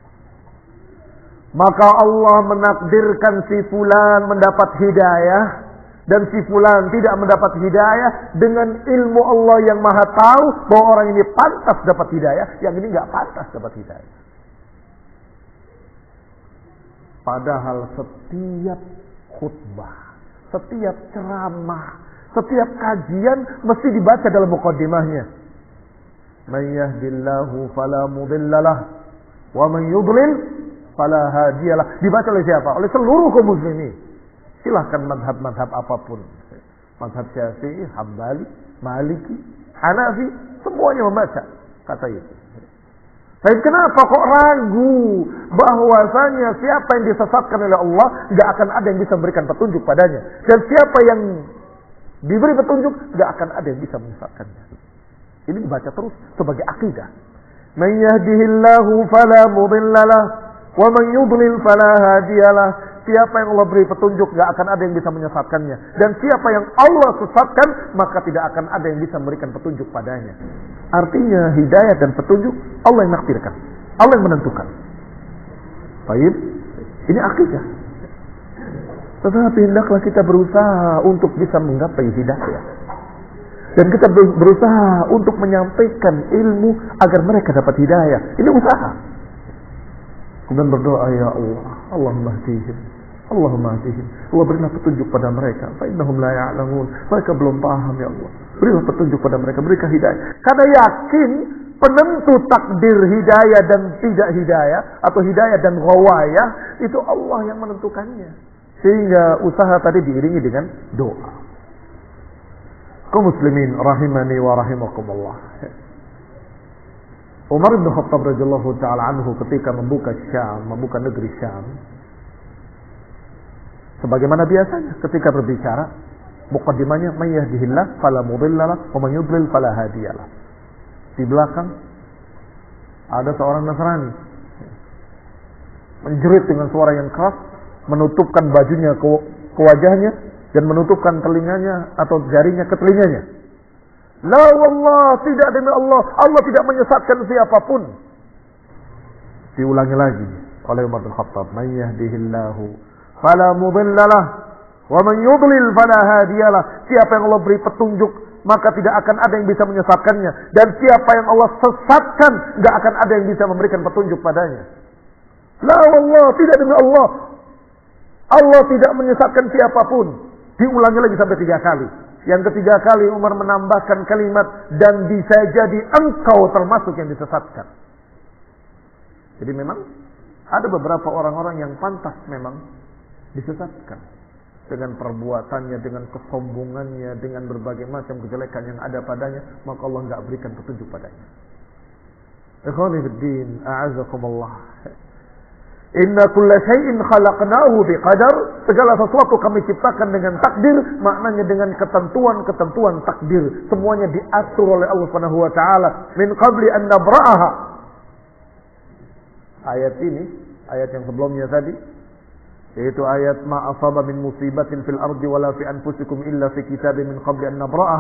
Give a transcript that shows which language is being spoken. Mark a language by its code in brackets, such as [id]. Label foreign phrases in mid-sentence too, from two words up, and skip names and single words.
[id] Maka Allah menakdirkan si fulan mendapat hidayah dan si fulan tidak mendapat hidayah dengan ilmu Allah yang maha tahu bahwa orang ini pantas dapat hidayah, yang ini nggak pantas dapat hidayah. Padahal setiap khutbah, setiap ceramah, setiap kajian mesti dibaca dalam muqaddimahnya. [ar] من يهده الله فلا مضل له ومن يضلل فلا هادي له. [id] Dibaca oleh siapa? Oleh seluruh kaum muslimin. Silahkan madhab-madhab apapun. Madhab Syafi'i, Hambali, Maliki, Hanafi, semuanya membaca kata itu. Tapi kenapa kok ragu bahwasanya siapa yang disesatkan oleh Allah gak akan ada yang bisa memberikan petunjuk padanya, dan siapa yang diberi petunjuk gak akan ada yang bisa menyesatkannya. Ini dibaca terus sebagai akidah. [ar] من يهده الله فلا مضل له ومن يضلل فلا هادي له. [id] Siapa yang Allah beri petunjuk gak akan ada yang bisa menyesatkannya, dan siapa yang Allah sesatkan maka tidak akan ada yang bisa memberikan petunjuk padanya. Artinya hidayah dan petunjuk Allah yang nakdirkan, Allah yang menentukan. Baik, ini akidah. Tetapi hendaklah kita berusaha untuk bisa menggapai hidayah, dan kita berusaha untuk menyampaikan ilmu agar mereka dapat hidayah. Ini usaha. Kemudian berdoa, [ar] يا الله، اللهم اهدهم، اللهم اهدهم. [id] Allah berilah petunjuk pada mereka. [ar] فإنهم لا يعلمون. [id] Mereka belum paham, ya Allah. Berilah petunjuk pada mereka, berikan hidayah. Karena yakin penentu takdir hidayah dan tidak hidayah, atau hidayah dan ghawayah, itu Allah yang menentukannya. Sehingga usaha tadi diiringi dengan doa. [ar] قوم المسلمين رحمنا ورحمكم الله. [id] Umar bin Khattab [ar] رضي الله تعالى عنه [id] ketika membuka Syam, membuka negeri Syam, sebagaimana biasanya ketika berbicara, [ar] muqaddimahnya من يهده الله فلا مضل له ومن يضلل فلا هادي له. [id] Di belakang ada seorang Nasrani menjerit dengan suara yang keras, menutupkan bajunya ke wajahnya dan menutupkan telinganya atau jarinya ke telinganya. [ar] لا والله, [id] tidak demi Allah, Allah tidak menyesatkan siapapun. Diulangi lagi oleh Umar bin Khattab, [ar] من يهده الله فلا مضل له ومن يضلل فلا هادي له. [id] Siapa yang Allah beri petunjuk maka tidak akan ada yang bisa menyesatkannya, dan siapa yang Allah sesatkan tidak akan ada yang bisa memberikan petunjuk padanya. [ar] لا والله, [id] tidak demi Allah, Allah tidak menyesatkan siapapun. Diulangi lagi sampai 3 kali. Yang ketiga kali Umar menambahkan kalimat, dan bisa jadi engkau termasuk yang disesatkan. Jadi memang ada beberapa orang-orang yang pantas memang disesatkan dengan perbuatannya, dengan kesombongannya, dengan berbagai macam kejelekan yang ada padanya, maka Allah enggak berikan petunjuk padanya. [ar] إخواني في الدين، أعزكم الله. إنا كل شيء خلقناه بقدر. [id] Segala sesuatu kami ciptakan dengan takdir, maknanya dengan ketentuan-ketentuan takdir. Semuanya diatur oleh Allah [ar] سبحانه وتعالى من قبل أن نبرأها. [id] Ayat ini, ayat yang sebelumnya tadi, yaitu ayat [ar] ما أصاب من مصيبة في الأرض ولا في أنفسكم إلا في كتاب من قبل أن نبرأها.